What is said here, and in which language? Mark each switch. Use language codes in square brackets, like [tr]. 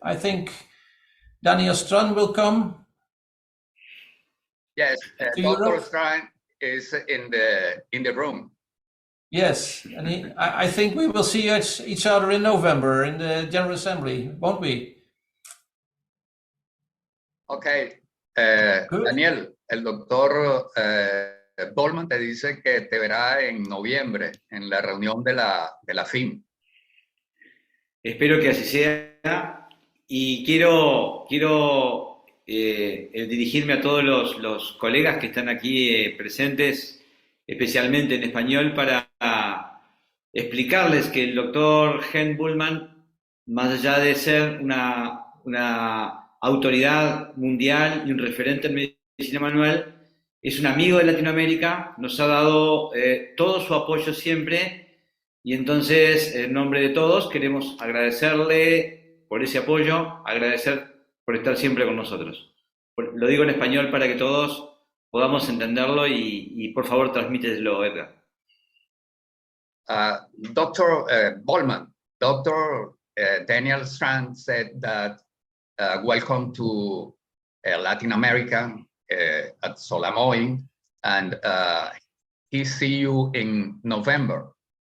[en] I think Daniel Strand will come. Yes, to Dr. Europe. Strand is in the room. Yes, and I think we will see each other in November in the General Assembly, won't we? Okay. Good. [es] Daniel, el doctor Dolman te dice que te verá en noviembre en la reunión de la FIM. Espero que así sea. Y quiero dirigirme a todos los colegas que están aquí presentes, especialmente en español, para explicarles que el doctor Hen Bullman, más allá de ser una autoridad mundial y un referente en medicina manual, es un amigo de Latinoamérica, nos ha dado todo su apoyo siempre, y entonces, en nombre de todos, queremos agradecerle por ese apoyo, agradecer por estar siempre con nosotros. Lo digo en español para que todos podamos entenderlo y por favor transmíteselo, Edgar. [en] Dr. Bollman, Dr. Daniel Strand said that welcome to Latin America at Solamoym, and he see you in November.